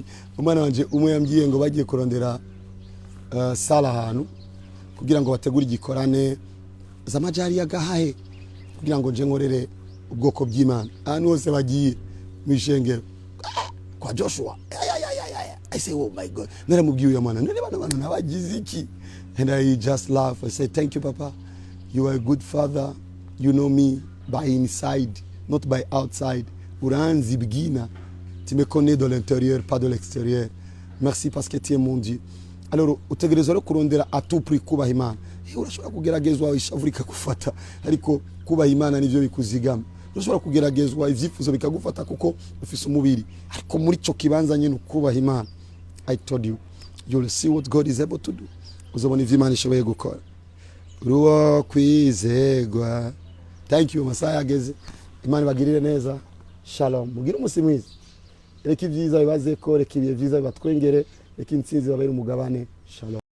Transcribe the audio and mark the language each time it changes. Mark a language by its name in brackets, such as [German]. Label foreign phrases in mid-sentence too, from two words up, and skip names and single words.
[Rundi] Umwana wanje umwe yambwiye ngo bagiye kurondera sala ahantu kugira ngo bategure igikorane z'amajari yagahahe, kugira ngo nje nkorere ubwoko bw'Imana. Ahantu hose bagiye mwishengero kwa Joshua. [English] I say, oh my God. [Rundi] Naramubwiye uyu mwana, none bana nabagize iki? [English] And I just laugh. I say, thank you Papa. You are a good father. You know me by inside, not by outside. [Rundi] Uranzi bwina. [French] Tu me connais de l'intérieur, pas de l'extérieur. Merci parce que tu es mon Dieu. [Rundi] Alors utegereza rero kurondera [French] à tout prix [Rundi] kubaha Imana. Urashobora kugeragezwa ishavurika gufata, ariko kubaha Imana nivyo bikuzigama. Urashobora kugeragezwa ivyifuzo bikagufata kuko ufise umubiri, ariko muri cyo kibanza nyine kubaha Imana. [English] I told you, you'll see what God is able to do. [Rundi] Uzobona ivyo Imana ishoboye gukora. Ruwo kwizegwa. [English] Thank you Masaya ageze. [Rundi] Imana bagirire neza. Shalom. Mugire umunsi mwiza. Reka ibyiza bibaze ko, reka ibihe byiza bibatwengere, reka intsinzi babere umugabane. Shalom.